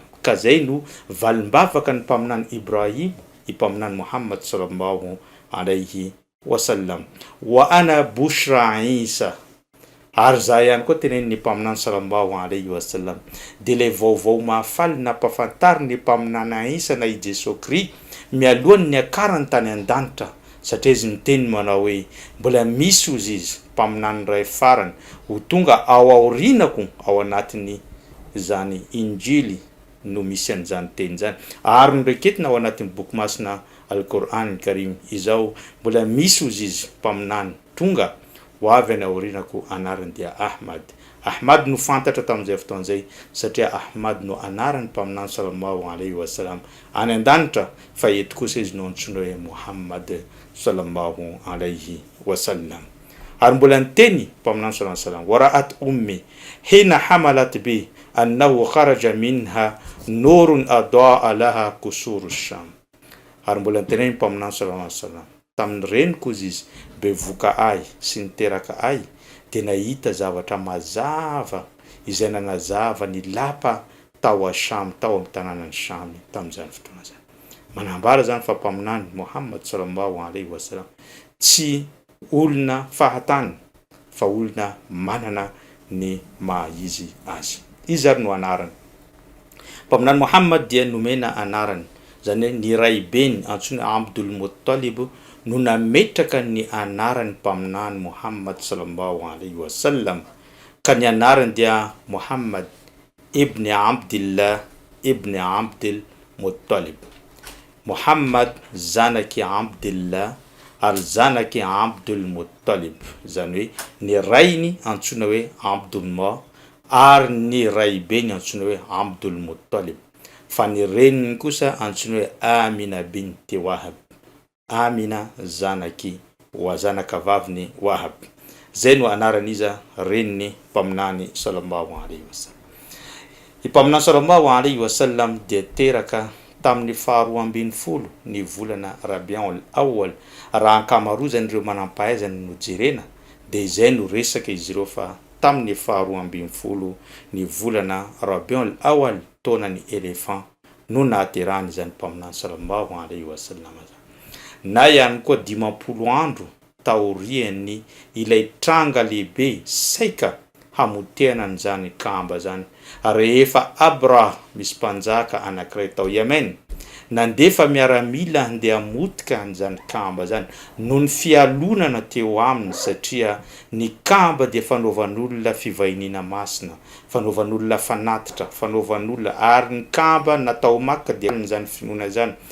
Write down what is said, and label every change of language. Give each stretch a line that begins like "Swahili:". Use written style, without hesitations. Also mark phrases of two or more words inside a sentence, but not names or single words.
Malagasy: Ka zay no valimbavaka ny mpaminany Ibrahim i mpaminany Muhammad
Arabic: صلى الله عليه وسلم. وأنا بشرى عيسى,
Malagasy: ary za ihany koa tenen'ny mpaminany
Arabic: صلى الله عليه وسلم
Malagasy: dia le vaovao mahafaly nampafantary ny mpaminany Isa na i Jesosy Kristy mialohan'ny akarany tany an-danitra, satria izy miteny manao hoe mbola misy ozy izy mpaminany ray farany ho tonga ao aorinako ao anatiny zany injily no misy an'izany teny zany. Ary niraiketina ao anatin'ny boky masina Al-Qur'an Karim izao mbola misy ozy izy mpaminany tonga ho avy any aorinako anarany dia Ahmad. Ahmad no fantatra tamin'izay fotoan'izay satria Ahmad no anarany mpaminany
Arabic: صلى الله عليه وسلم
Malagasy: any an-danitra, fa eto kosa izy no antsoina hoe Muhammad
Arabic: صلى الله عليه وسلم.
Malagasy: Ary mbola niteny mpaminany
Arabic: صلى الله عليه وسلم ورأت أمي حين حملت بي أنه خرج منها نور أضاء له قصور الشام.
Malagasy: Ary mbola niteny mpaminany
Arabic: صلى الله عليه وسلم
Malagasy: tamin'ny reniko izy bevoka ay sy niteraka ay dia nahita zavatra mazava izay nanazava ny lapa tao a Sham, tao amin'ny tanànany Sham tamin'izany fotoana zany. Manambara zany fa mpaminany Muhammad
Arabic: صلى الله عليه وسلم
Malagasy: tsy olona fahatany fa olona manana ny mahizy azy. Izy ary no anarany. Mpaminany Muhammad dia nomena anarany, zany ny raibeny antsoina Abdul Muttalib no nametraka ny anarany mpaminany Muhammad
Arabic: صلى الله عليه وسلم,
Malagasy: ka ny anarany dia Muhammad ibn Abdillah ibn Abdul Muttalib. Muhammad zanaky Abdillah ary zanaky Abdul Muttalib, zany hoe ny rainy antsoina hoe Abdullah ary ny raibeny antsoina hoe Abdul Muttalib, fa ny reniny kosa antsoina hoe Amina binti Wahab. Amina zanaky wa zanaka vaviny Wahab. Zay no anaran'iza reniny mpaminany
Arabic: صلى الله عليه وسلم.
Malagasy: I mpaminany
Arabic: صلى الله عليه وسلم
Malagasy: dia teraka tamin'ny faharoa ambin'ny folo ny volana Rabiul Awwal. Raha ankamaroazany ireo manampahaizany no jerena dia izay no resaka izy ireo fa tamin'ny faharoa ambin'ny folo ny volana Rabiul Awwal taonany elefant no nahaterahany zany mpaminany
Arabic: صلى الله عليه وسلم.
Malagasy: Na ihany koa 50 andro taorian'ny ilay tranga lehibe saika hamotehana an'izany Kaaba zany, rehefa Abrah misy mpanjaka anankiray tao Yemen nandefa miaramila handeha hamotika an'izany Kaaba zany noho ny fialonana teo aminy, satria ny Kaaba dia fanaovan'olona fivahiniana masina, fanaovan'olona fanatitra, fanaovan'olona, ary ny Kaaba natao Makka dia an'izany finoana zany.